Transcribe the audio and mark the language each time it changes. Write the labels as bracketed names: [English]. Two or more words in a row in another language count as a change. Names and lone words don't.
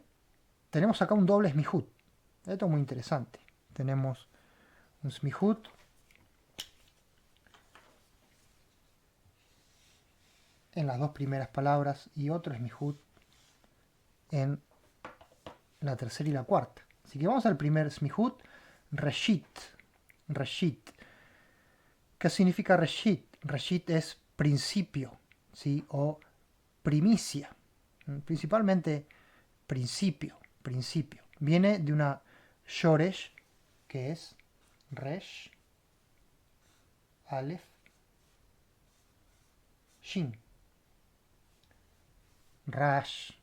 [Spanish] Tenemos acá un doble smihut. Esto es muy interesante. Tenemos un smihut en las dos primeras palabras y otro smihut en la tercera y la cuarta. Así que vamos al primer smihut, Reshit. Reshit. ¿Qué significa Reshit? Reshit es principio, ¿sí? O primicia. Principalmente principio, principio. Viene de una shoresh, que es resh, alef, shin, rash, ¿sí?